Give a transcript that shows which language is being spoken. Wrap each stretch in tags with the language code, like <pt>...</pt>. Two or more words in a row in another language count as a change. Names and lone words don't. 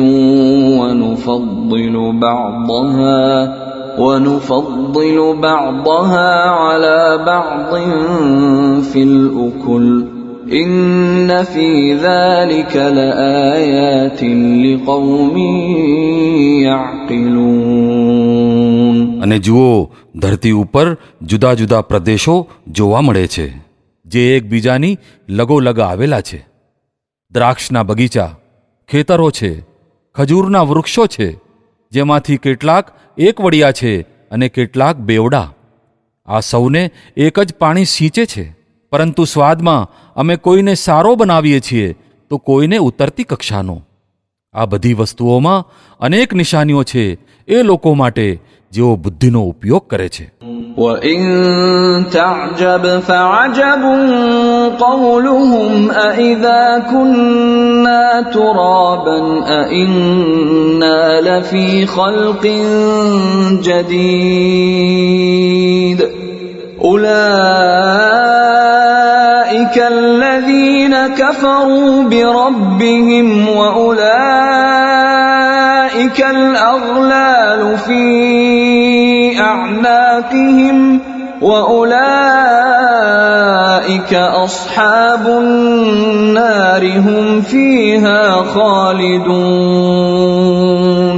<ar>ونفضل بعضها على بعض في الأكل إن في ذلك لآيات لقوم يعقلون।</ar> <gu>અને જુઓ, ધરતી ઉપર જુદા જુદા પ્રદેશો જોવા મળે છે જે એકબીજાની લગોલગ આવેલા છે। દ્રાક્ષના બગીચા, ખેતરો છે, ખજૂરના વૃક્ષો છે, જેમાંથી કેટલાક એકવડિયા છે અને કેટલાક બેવડા। આ સૌને એક જ પાણી સિંચે છે, પરંતુ સ્વાદમાં અમે કોઈને સારો બનાવીએ છીએ તો કોઈને ઉતરતી કક્ષાનો। આ બધી વસ્તુઓમાં અનેક નિશાનીઓ છે એ લોકો માટે જેઓ બુદ્ધિનો ઉપયોગ કરે છે।</gu> <ar>وَإِن تَعْجَبْ فَعَجَبٌ قَوْلُهُمْ أَإِذَا كُنَّا تُرَابًا أَإِنَّا لَفِي خَلْقٍ جَدِيدٍ أُولَئِكَ الَّذِينَ كَفَرُوا بِرَبِّهِمْ وَأُولَئِكَ الْأَغْلَالُ فِي أَعْنَاقِهِمْ وأولئك أصحاب النار هم فيها خالدون.</ar>